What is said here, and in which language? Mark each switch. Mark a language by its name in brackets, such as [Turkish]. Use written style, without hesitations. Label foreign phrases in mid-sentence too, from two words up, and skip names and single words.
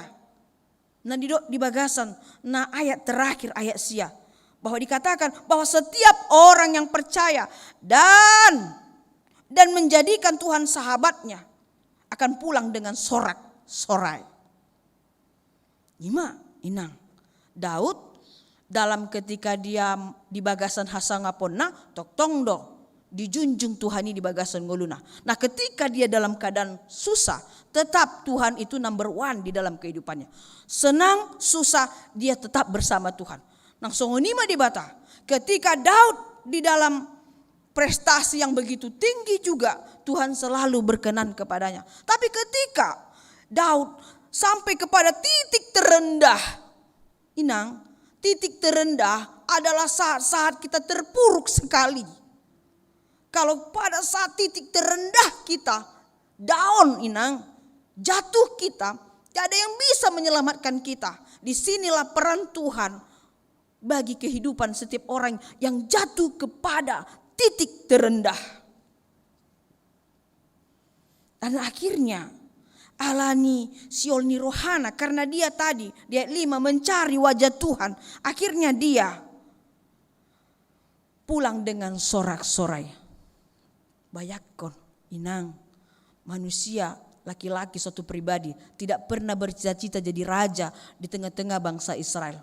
[Indonesian] Nah [Batak Toba] di bagasan, [Indonesian] nah ayat terakhir ayat sia, bahwa dikatakan bahwa setiap orang yang percaya dan menjadikan Tuhan sahabatnya akan pulang dengan sorak-sorai. Inang Daud dalam ketika dia [Batak Toba] di bagasan hasangaponna tok tongdo [Indonesian] dijunjung Tuhan ini [Batak Toba] di bagasan ngoluna. [Indonesian] Nah ketika dia dalam keadaan susah, tetap Tuhan itu [English] number one [Indonesian] di dalam kehidupannya. Senang, susah, dia tetap bersama Tuhan. [Batak Toba] Nah songonima di bata, [Indonesian] ketika Daud di dalam prestasi yang begitu tinggi juga, Tuhan selalu berkenan kepadanya. Tapi ketika Daud sampai kepada titik terendah, inang, titik terendah adalah saat-saat kita terpuruk sekali. Kalau pada saat titik terendah kita, down inang, jatuh kita, tidak ada yang bisa menyelamatkan kita. Disinilah peran Tuhan bagi kehidupan setiap orang yang jatuh kepada titik terendah. Dan akhirnya [Batak Toba] alani siolni rohana, [Indonesian] karena dia tadi di ayat 5 mencari wajah Tuhan. Akhirnya dia pulang dengan sorak-sorai. Bayakon inang, manusia laki-laki suatu pribadi tidak pernah bercita-cita jadi raja di tengah-tengah bangsa Israel.